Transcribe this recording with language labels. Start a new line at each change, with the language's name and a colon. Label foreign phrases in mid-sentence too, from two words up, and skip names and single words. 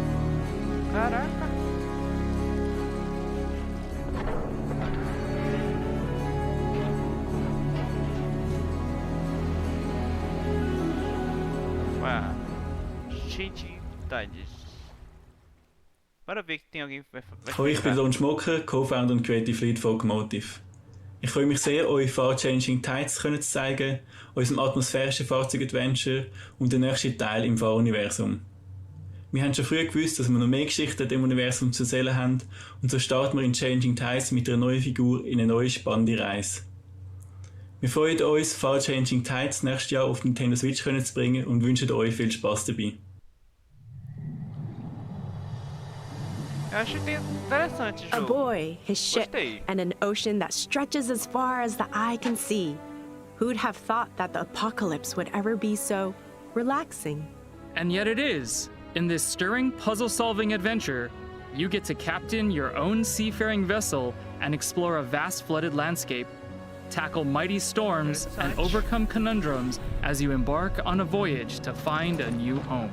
Portuguese: Caraca. Uau. Cheio de detalhes. Bora ver que tem alguém que vai
German: Hallo, ich bin Don Schmocker, Co-Founder und Creative Lead von Motive. Ich freue mich sehr, euch Far-Changing Tides zu zeigen, unserem atmosphärischen Fahrzeug-Adventure und den nächsten Teil im Fahruniversum. Wir haben schon früh gewusst, dass wir noch mehr Geschichten im Universum zu erzählen haben und so starten wir in Changing Tides mit einer neuen Figur in eine neue spannende Reise. Wir freuen uns, Far-Changing Tides nächstes Jahr auf Nintendo Switch zu bringen und wünschen euch viel Spaß dabei.
Portuguese: Eu acho interessante o A jogo.
English: boy, his ship,
Portuguese: Gostei.
English: and an ocean that stretches as far as the eye can see. Who'd have thought that the apocalypse would ever be so relaxing? And yet it is. In this stirring puzzle-solving adventure, you get to captain your own seafaring vessel and explore a vast flooded landscape, tackle mighty storms, and overcome conundrums as you embark on a voyage to find a new home.